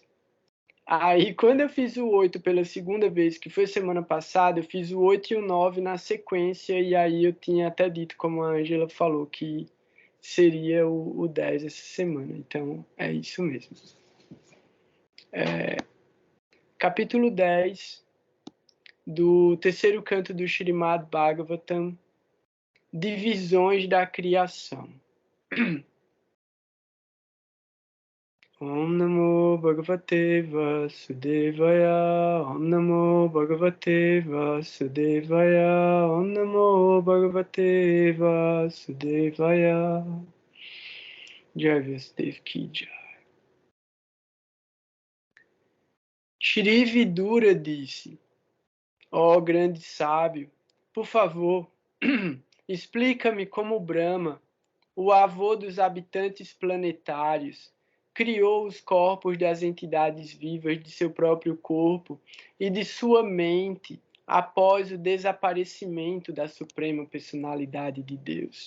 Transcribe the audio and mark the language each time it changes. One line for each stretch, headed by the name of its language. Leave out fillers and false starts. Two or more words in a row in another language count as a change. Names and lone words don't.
Portuguese: Aí, quando eu fiz o 8 pela segunda vez, que foi semana passada, eu fiz o 8 e o 9 na sequência, e aí eu tinha até dito, como a Angela falou, que seria o 10 essa semana. Então, é isso mesmo. Capítulo 10 do terceiro canto do Śrīmad Bhagavatam, Divisões da Criação.
Sanskrit: Om Namo Bhagavate Vasudevaya, Om Namo Bhagavate Vasudevaya, Om Namo Bhagavate Vasudevaya.
Hindi: Jai Vasudev Ki Jai.
Portuguese: Shri Vidura disse: ó grande sábio, por favor, explica-me como Brahma, o avô dos habitantes planetários, criou os corpos das entidades vivas de seu próprio corpo e de sua mente após o desaparecimento da Suprema Personalidade de Deus.